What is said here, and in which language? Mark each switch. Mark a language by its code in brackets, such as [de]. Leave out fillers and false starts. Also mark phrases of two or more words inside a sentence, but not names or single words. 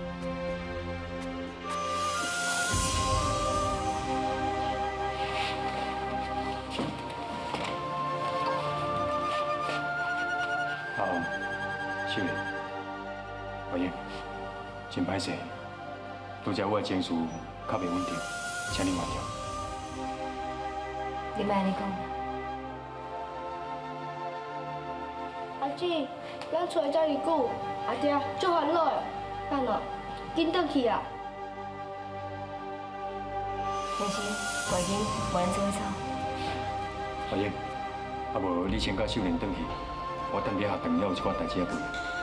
[nan] 秀莲，怀英，真歹势，拄则我的情绪较袂稳定，请你原谅。你莫安尼讲。阿姊，咱出来遮尔久，阿爹足烦恼的，等下紧转去啊！天生，怀英，晚安，做啥？怀英，啊无你先甲秀莲转去，我等你学堂了有一寡代志要问。